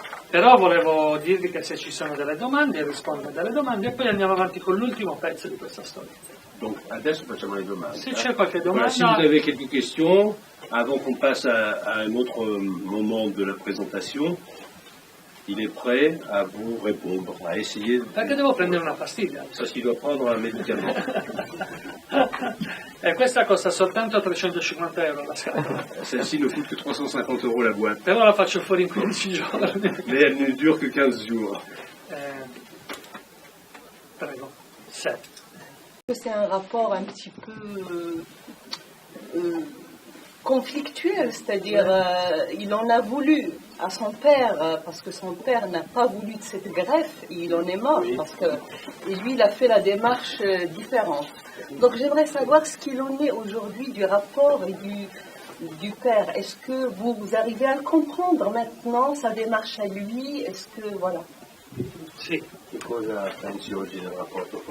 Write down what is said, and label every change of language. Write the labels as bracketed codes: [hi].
[it] Però volevo dirvi che se ci sono delle domande, rispondo a delle domande e poi andiamo avanti con l'ultimo pezzo di questa storia. Donc, adesso facciamo le domande. Se c'è qualche [fr] Voilà, si vous avez quelques questions, avant qu'on passe à un autre moment de la présentation, il est prêt à vous répondre, à essayer de... [it] perché devo prendere una pastiglia. [fr] Parce qu'il doit prendre un médicament. [it] E questa costa soltanto 350 euro la scatola. [fr] Celle-ci ne coûte que 350 € la boîte. [it] Però la faccio fuori in 15 giorni. [fr] Mais elle ne dure que 15 jours. [it] Prego. Se. [fr] C'est un rapport un petit peu conflictuel, c'est-à-dire il en a voulu à son père parce que son père n'a pas voulu de cette greffe et il en est mort parce que et lui il a fait la démarche différente. Donc j'aimerais savoir ce qu'il en est aujourd'hui du rapport et du père. Est-ce que vous arrivez à le comprendre maintenant, sa démarche à lui? Est-ce que voilà. [it] Sì. Che cosa pensi oggi del rapporto?